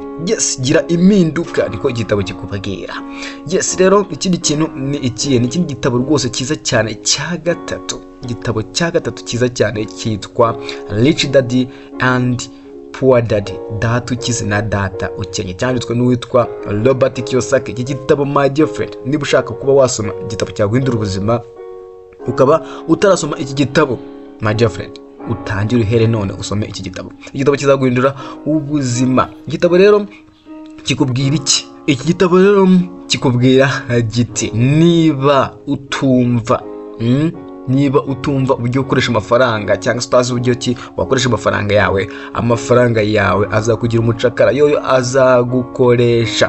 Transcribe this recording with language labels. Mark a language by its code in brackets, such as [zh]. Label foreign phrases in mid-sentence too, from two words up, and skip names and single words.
[rw] Yes, gira impinduka, niko igitabo kikubwira. Yes, rero ikindi kintu ni ikihe, ni ikindi gitabo rwose cyiza cyane cya gatatu. Igitabo cya gatatu cyiza cyane cyitwa Rich Daddy and Poor Daddy, data ukize na data ukennye, cyanditswe n'uwitwa Robert Kiyosaki. Iki gitabo [en] my dear friend, [rw] niba ushaka kuba wasoma igitabo cyaguhindura ubuzima ukaba utarasoma iki gitabo, [en] my dear friend, [rw] utangire uhere none usome iki gitabo. Igitabo kizaguhindura ubuzima. Igitabo rero kikubwira iki? Iki gitabo rero kikubwira giti niba utumva uburyo ukoresha amafaranga, cyangwa se utazi uburyo ki wakoresha amafaranga yawe azakugira umucakara, yoyo azagukoresha.